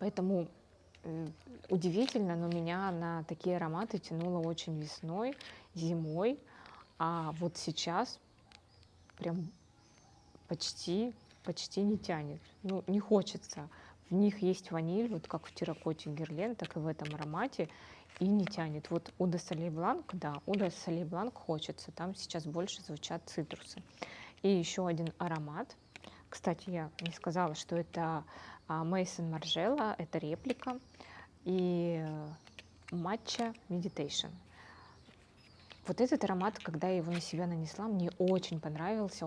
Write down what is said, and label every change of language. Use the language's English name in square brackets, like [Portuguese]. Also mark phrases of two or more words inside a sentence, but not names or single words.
[Russian] Поэтому удивительно, но меня на такие ароматы тянуло очень весной, зимой, а вот сейчас прям почти, почти не тянет. Ну, не хочется. В них есть ваниль, вот как в терракоте Герлен, так и в этом аромате, и не тянет. Вот Eau de Soleil Blanc, да, Eau de Soleil Blanc хочется, там сейчас больше звучат цитрусы. И еще один аромат. Кстати, я не сказала, что это Maison Margiela, это реплика, и Matcha Meditation. Вот этот аромат, когда я его на себя нанесла, мне очень понравился.